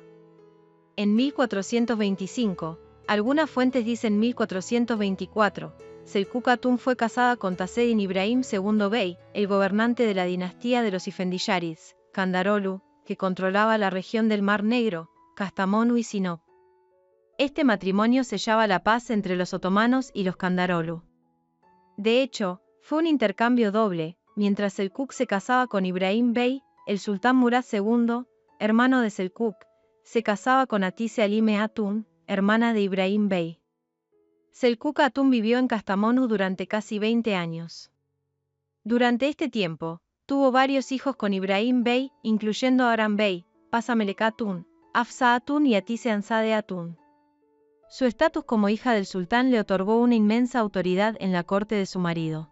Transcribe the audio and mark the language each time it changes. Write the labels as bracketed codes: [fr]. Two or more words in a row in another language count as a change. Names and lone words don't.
[es] En 1425, algunas fuentes dicen 1424, Selçuk Hatun fue casada con Taceddin Ibrahim II Bey, el gobernante de la dinastía de los Ifendiyarids, Kandarolu, que controlaba la región del Mar Negro, Kastamonu y Sinop. Este matrimonio sellaba la paz entre los otomanos y los Kandarolu. De hecho, fue un intercambio doble, mientras Selçuk se casaba con Ibrahim Bey, el sultán Murad II, hermano de Selçuk, se casaba con Hatice Halime Hatun, hermana de Ibrahim Bey. Selçuk Hatun vivió en Kastamonu durante casi 20 años. Durante este tiempo, tuvo varios hijos con Ibrahim Bey, incluyendo a Aram Bey, Pasa Melek Hatun, Hafsa Hatun y Hatice Hanzade Hatun. Su estatus como hija del sultán le otorgó una inmensa autoridad en la corte de su marido.